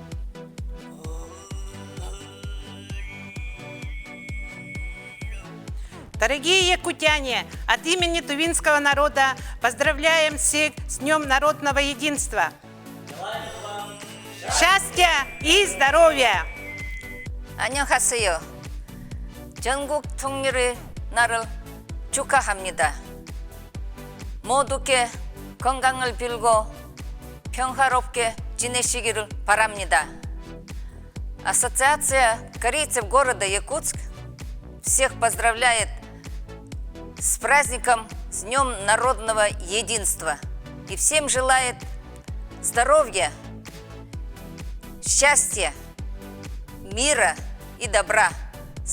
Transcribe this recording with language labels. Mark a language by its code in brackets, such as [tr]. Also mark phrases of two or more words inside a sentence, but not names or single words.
[ru] Дорогие якутяне, от имени тувинского народа поздравляем всех с Днем народного единства. Счастья и здоровья! [ko] 안녕하세요. 전국 통일의 날을 축하합니다. 모두께 건강을 빌고 평화롭게 지내시기를 바랍니다. [ru] Ассоциация корейцев города Якутск всех поздравляет с праздником, с Днем народного единства. И всем желает здоровья, счастья, мира и добра.